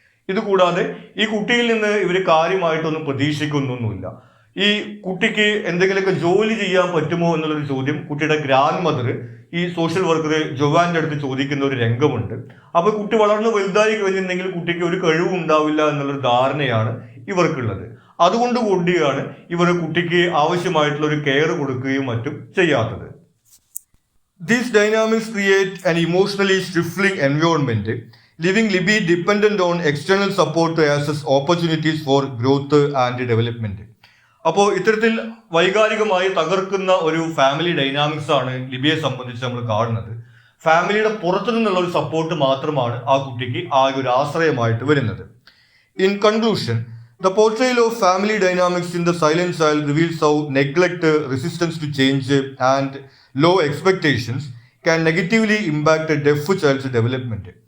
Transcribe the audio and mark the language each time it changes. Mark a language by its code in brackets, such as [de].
[ml] ഇതുകൂടാതെ ഈ കുട്ടിയിൽ നിന്ന് ഇവർ കാര്യമായിട്ടൊന്നും പ്രതീക്ഷിക്കുന്നൊന്നുമില്ല. ഈ കുട്ടിക്ക് എന്തെങ്കിലുമൊക്കെ ജോലി ചെയ്യാൻ പറ്റുമോ എന്നുള്ളൊരു ചോദ്യം കുട്ടിയുടെ ഗ്രാൻഡ് മദർ ഈ സോഷ്യൽ വർക്കർ ജോവാന്റെ അടുത്ത് ചോദിക്കുന്ന ഒരു രംഗമുണ്ട്. അപ്പൊ കുട്ടി വളർന്ന് വലുതായി കഴിഞ്ഞിട്ടുണ്ടെങ്കിൽ കുട്ടിക്ക് ഒരു കഴിവും ഉണ്ടാവില്ല എന്നുള്ളൊരു ധാരണയാണ് ഇവർക്കുള്ളത്. അതുകൊണ്ട് കൂടിയാണ് ഇവർ കുട്ടിക്ക് ആവശ്യമായിട്ടുള്ള ഒരു കെയർ കൊടുക്കുകയും മറ്റും ചെയ്യാത്തത്. [en] These dynamics create an emotionally stifling environment, leaving Libby dependent on external support to access opportunities for growth and development. [ml] അപ്പോൾ ഇത്തരത്തിൽ വൈകാരികമായി തകർക്കുന്ന ഒരു ഫാമിലി ഡൈനാമിക്സ് ആണ് ലിബിയെ സംബന്ധിച്ച് നമ്മൾ കാണുന്നത്. ഫാമിലിയുടെ പുറത്തു നിന്നുള്ള ഒരു സപ്പോർട്ട് മാത്രമാണ് ആ കുട്ടിക്ക് ആ ഒരു ആശ്രയമായിട്ട് വരുന്നത്. [en] In conclusion, the portrayal of family dynamics in The Silent Child reveals how neglect, resistance to change, and low expectations can negatively impact a deaf child's development.